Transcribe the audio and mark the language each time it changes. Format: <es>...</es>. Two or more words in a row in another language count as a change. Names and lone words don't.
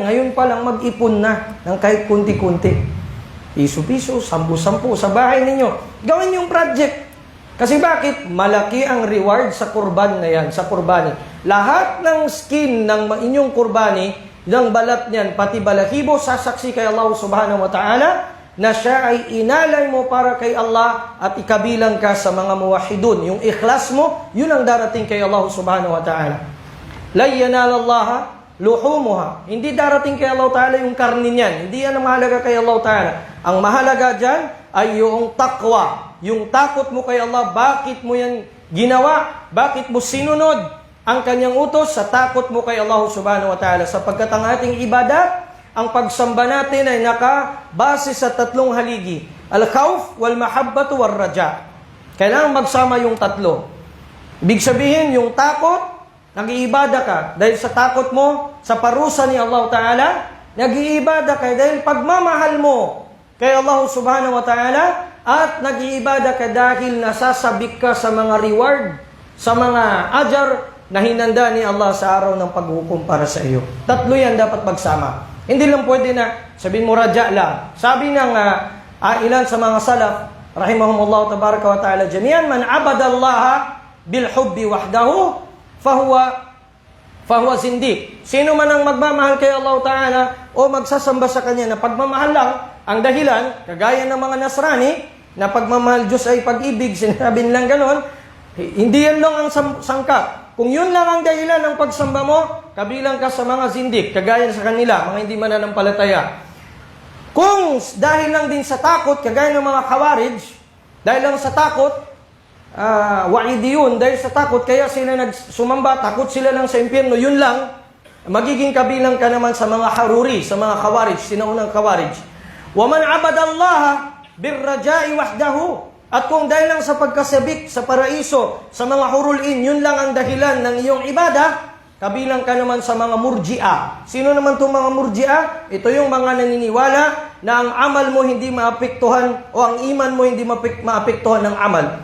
<tl>Ngayon pa lang mag-ipon na ng kahit kunti-kunti. Piso-piso, 10-10 sa bahay ninyo. Gawin yung project. Kasi bakit? Malaki ang reward sa kurban na yan, sa kurbani. Lahat ng skin ng inyong kurbani, ng balat niyan, pati balahibo, sasaksi kay Allah</tl> <ar>سبحانه وتعالى,</ar> <tl>na siya ay inalay mo para kay Allah at ikabilang ka sa mga muwahidun. Yung ikhlas mo, yun ang darating kay Allah</tl> <ar>سبحانه وتعالى. لن ينال الله لحومها.</ar> <tl>Hindi darating kay Allah Ta'ala yung karni niyan. Hindi yan ang mahalaga kay Allah Ta'ala. Ang mahalaga dyan ay yung taqwa. Yung takot mo kay Allah. Bakit mo yan ginawa? Bakit mo sinunod ang kanyang utos? Sa takot mo kay Allah</tl> <ar>سبحانه وتعالى.</ar> <tl>Sapagkat ang ating ibadat, ang pagsamba natin ay nakabase sa 3 haligi.</tl> <ar>الخوف، والمحبة، والرجاء.</ar> <tl>Kailangan magsama yung 3. Ibig sabihin, yung takot, nag-iibada ka dahil sa takot mo sa parusa ni Allah Ta'ala. Nag-iibada ka dahil pagmamahal mo kay Allah</tl> <ar>سبحانه وتعالى.</ar> <tl>At nag-iibada ka dahil nasasabik ka sa mga reward, sa mga ajar na hinanda ni Allah sa araw ng paghukom para sa iyo. 3 yan dapat magsama. Hindi lang pwede na sabihin mo raja lang. Sabi ng ilan sa mga salaf,</tl> <ar>رحمهم الله تبارك وتعالى جميعا من عبد الله بالحب وحده فهو زنديق.</ar> <tl>Sino man ang magmamahal kay Allah Ta'ala o magsasamba sa Kanya na pagmamahal lang ang dahilan, kagaya ng mga Nasrani, na pagmamahal Diyos ay pag-ibig, sinabi nilang ganon, hindi yan lang ang sangkap. Kung yun lang ang dahilan ng pagsamba mo, kabilang ka sa mga zindik, kagaya sa kanila, mga hindi mananampalataya. Kung dahil lang din sa takot, kagaya ng mga Khawarij, dahil lang sa takot, wa'idiyun, dahil sa takot, kaya sila nagsumamba, takot sila lang sa impyerno, yun lang, magiging kabilang ka naman sa mga haruri, sa mga Khawarij, sinaunang Khawarij.</tl> <ar>وَمَنْ عَبَدَ اللَّهَ بِالرَّجَاءِ وَحْدَهُ.</ar> <tl>At kung dahil lang sa pagkasabik, sa paraiso, sa mga hurul-in, yun lang ang dahilan ng iyong ibadah, kabilang ka naman sa mga murji'a. Sino naman itong mga murji'a? Ito yung mga naniniwala na ang amal mo hindi maapektuhan o ang iman mo hindi maapektuhan ng amal.</tl>